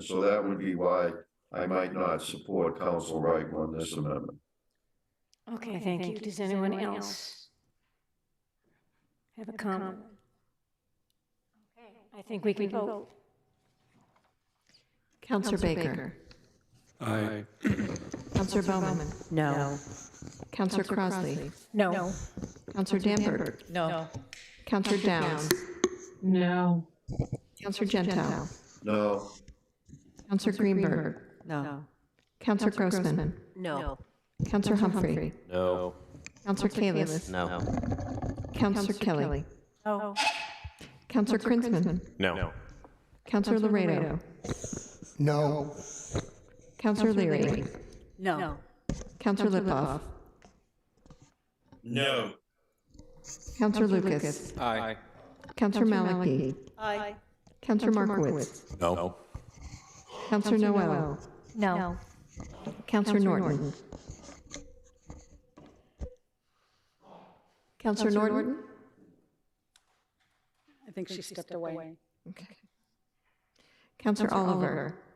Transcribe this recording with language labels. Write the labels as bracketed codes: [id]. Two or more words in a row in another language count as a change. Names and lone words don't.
[en] So that would be why I might not support Council Wright on this amendment. Okay, thank you. Does anyone else? Have a comment? Okay, I think we can vote. Counselor Baker. Aye. Counselor Bowman. No. Counselor Crossley. No. Counselor Danberg. No. Counselor Downs. No. Counselor Gentile. No. Counselor Greenberg. No. Counselor Grossman. No. Counselor Humphrey. No. Counselor Kalis. No. Counselor Kelly. No. Counselor Krinsman. No. Counselor Laredo. No. Counselor Leary. No. Counselor Lipoff. No. Counselor Lucas. Aye. Counselor Maliki. Aye. Counselor Markowitz. No. Counselor Noel. No. Counselor Norton. Counselor Norton. I think she stepped away. Okay. Counselor Oliver.